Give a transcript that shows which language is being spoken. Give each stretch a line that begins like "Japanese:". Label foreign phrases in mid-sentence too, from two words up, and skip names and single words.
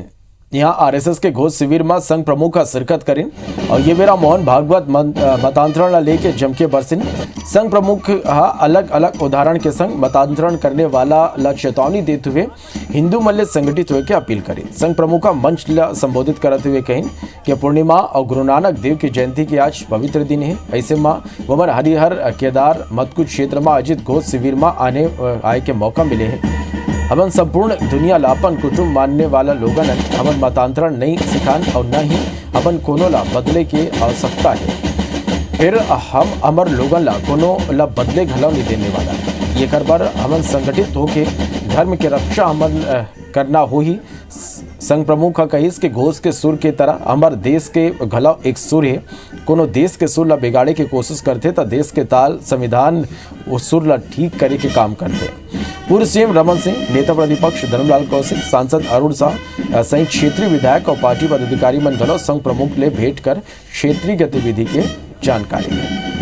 Chhattisgarhi: यहाँ आरएसएस के घोष शिविर में संघ प्रमुख का शिरकत करें और ये बेरा मोहन भागवत मतांतरण लेके जमके बरसिन। संघ प्रमुख अलग अलग उदाहरण के संग मतांतरण करने वाला ला चेतावनी देते हुए हिंदू मल्ले संगठित हुए के अपील करें। संघ प्रमुख का मंच ला संबोधित करते हुए कहें कि पूर्णिमा और गुरु नानक देव की जयंती की आज पवित्र दिन है। ऐसे में वमन हरिहर केदार मतकुट क्षेत्र में आयोजित घोष शिविर में आए के मौका मिले हैं। हमन संपूर्ण दुनिया लापन कुटुंब मानने वाला लोगन हमन मतांतरण नहीं सिखान और न ही अपन कोनो ला बदले के आवश्यकता है। फिर हम अमर लोगन ला कोनो ला बदले घलाव नहीं देने वाला। ये कर बार हमन संगठित होके धर्म के रक्षा हमन करना हो ही। संघ प्रमुख का कहिस के घोष के सुर के तरह हमार देश के घलाव एक सुर है। कोनो देश के सुर ला बिगाड़े की कोशिश करते तो देश के ताल संविधान उस सुर ला ठीक करे के काम करते। पूर्व सीएम रमन सिंह, नेता प्रतिपक्ष धर्मलाल कौशिक, सांसद अरुण शाह सहित क्षेत्रीय विधायक और पार्टी पदाधिकारी मन घलो संघ प्रमुख ले भेंट कर क्षेत्रीय गतिविधि के जानकारी दी।